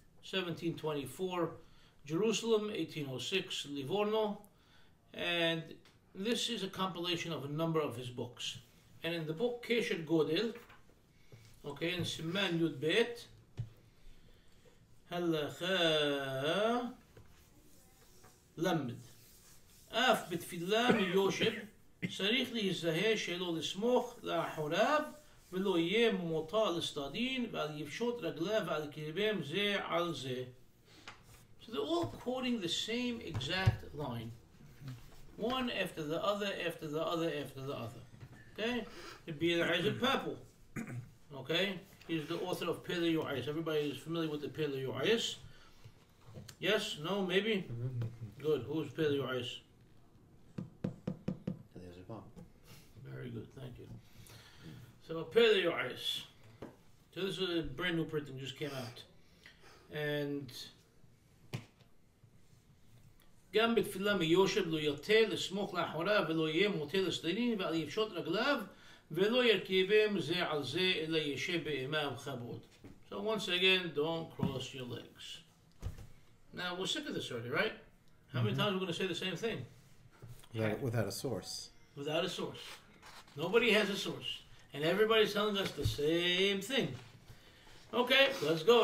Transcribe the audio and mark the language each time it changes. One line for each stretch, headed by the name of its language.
English: 1724, Jerusalem, 1806, Livorno, and this is a compilation of a number of his books. And in the book Keshet Godel, okay, in Siman Yud Bet, Halacha Lamed.
Hebrew: אף בתפילה מיושב צריך להיזהר שלא לסמוך לאחוריו ולא יהיה מוטה לצדדים ועל יפשוט רגליו ועל קרבם זה על זה.
English: So they're all quoting the same exact line. One after the other, after the other, after the other. Okay? The Bir Isaac Papel. Okay? He's the author of Pele Yo'ais. Everybody is familiar with the Pele Yo'ais? Yes? No? Maybe? Good. Who's Pele Yo'ais? Very good, thank you. So Pele Yo'ais. So this is a brand new printing, just came out. And
Hebrew: גם בתפילה מיושב לא יטה לסמוך לאחוריו ולא יהיה מוטה לצדדים ועל יפשוט רגליו ולא ירכיבם זה על זה אלא ישב באימה וכבוד.
English: So once again, don't cross your legs. Now we're sick of this already, right? How many times are we going to say the same thing? Without a source. Without a source. Nobody has a source. And everybody's telling us the same thing. Okay, let's go.